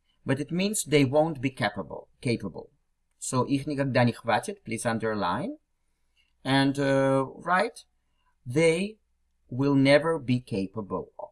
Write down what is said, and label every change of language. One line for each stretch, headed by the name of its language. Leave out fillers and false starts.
English: But it means they won't be capable.
Russian: So их никогда не хватит,
English: please underline. And write, they will never be capable.